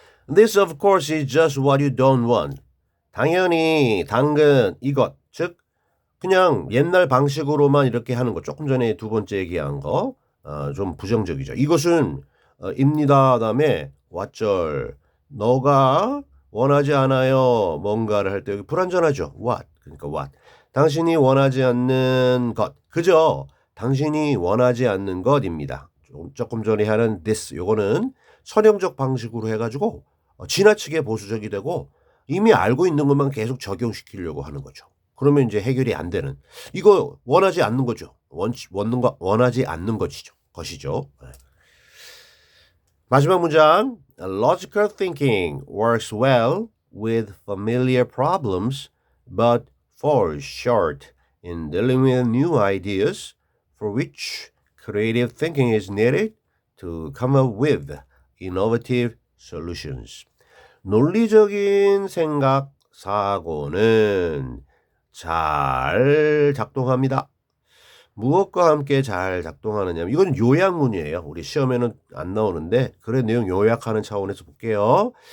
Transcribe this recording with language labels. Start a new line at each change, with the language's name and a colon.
English: This of course is just what you don't want.
Korean: 당연히 당근 이것 즉 그냥 옛날 방식으로만 이렇게 하는 거 조금 전에 두 번째 얘기한 거 좀 부정적이죠. 이것은 입니다 다음에 왓절 너가 원하지 않아요. 뭔가를 할 때 여기 불완전하죠. what 그러니까 what 당신이 원하지 않는 것 그죠? 당신이 원하지 않는 것입니다. 조금 전에 하는 this 요거는 선형적 방식으로 해가지고 지나치게 보수적이 되고 이미 알고 있는 것만 계속 적용시키려고 하는 거죠. 그러면 이제 해결이 안 되는 이거 원하지 않는 거죠. 원하지 않는 것이죠. 마지막 문장
English: Logical thinking works well with familiar problems but falls short in dealing with new ideas for which creative thinking is needed to come up with innovative solutions.
Korean: 논리적인 생각, 사고는 잘 작동합니다. 무엇과 함께 잘 작동하느냐. 이건 요약문이에요. 우리 시험에는 안 나오는데 그래 내용 요약하는 차원에서 볼게요.